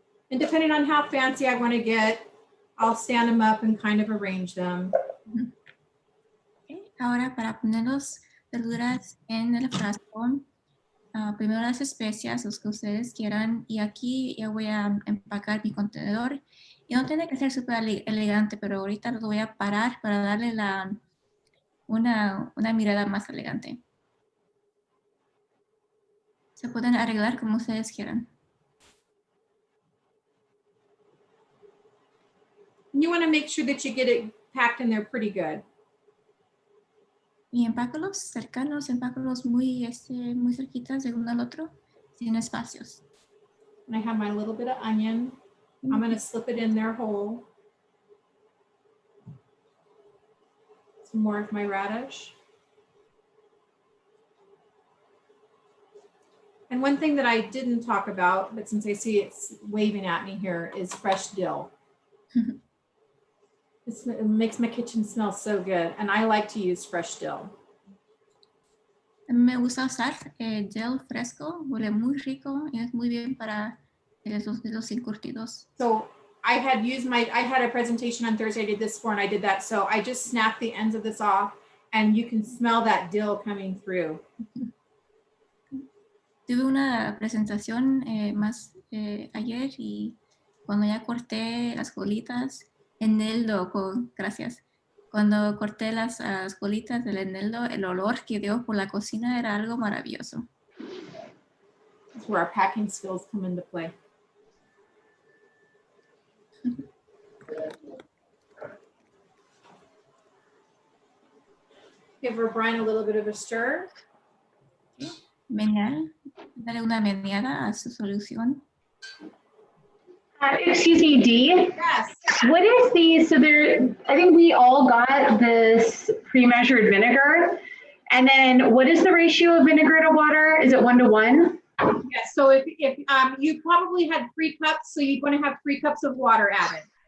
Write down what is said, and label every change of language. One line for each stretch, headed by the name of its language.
English: And depending on how fancy I want to get, I'll stand them up and kind of arrange them.
Spanish: Okay, ahora para poner las verduras en el frasco, primero las especias, los que ustedes quieran, y aquí ya voy a empacar mi contenedor. Y no tiene que ser súper elegante, pero ahorita lo voy a parar para darle una mirada más elegante. Se pueden arreglar como ustedes quieran.
English: You want to make sure that you get it packed in there pretty good.
Spanish: Y empácalos cercanos, empácalos muy cerquitas de uno al otro, sin espacios.
English: And I have my little bit of onion. I'm going to slip it in there whole. Some more of my radish. And one thing that I didn't talk about, but since I see it's waving at me here, is fresh dill. It makes my kitchen smell so good, and I like to use fresh dill.
Spanish: Me gusta usar gel fresco, huele muy rico y es muy bien para los encurtidos.
English: So I had a presentation on Thursday, I did this for, and I did that. So I just snapped the ends of this off, and you can smell that dill coming through.
Spanish: Tuve una presentación ayer y cuando ya corté las colitas, gracias. Cuando corté las colitas del eneldo, el olor que dio por la cocina era algo maravilloso.
English: That's where our packing skills come into play. Give our brine a little bit of a stir.
Spanish: Menear, dale una meneada a su solución.
English: Excuse me, Dee. Yes. What is the, so there, I think we all got this pre-measured vinegar. And then what is the ratio of vinegar to water? Is it 1 to 1? Yes. So if you probably had 3 cups, so you're going to have 3 cups of water added.